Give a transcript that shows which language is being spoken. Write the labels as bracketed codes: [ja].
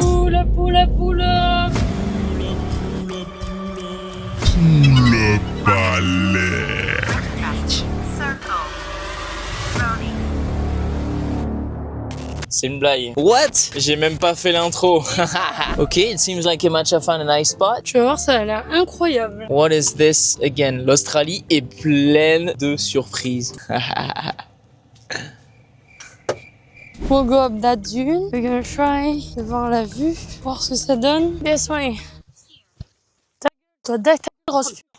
[fr] Poula, poula, poula. Le palais. [en] Circle. Brony. [fr] C'est une blague. [en] What? [fr] J'ai même pas fait l'intro. [en] Ok, it seems like Emacha found a nice spot. [fr] Tu vas voir, ça a l'air incroyable. [en] What is this again? [fr] L'Australie est pleine de surprises. [en] We'll go up that dune. We're gonna try [fr] de voir la vue, voir ce que ça donne. [en] This way. [fr] Ta gueule, grosse.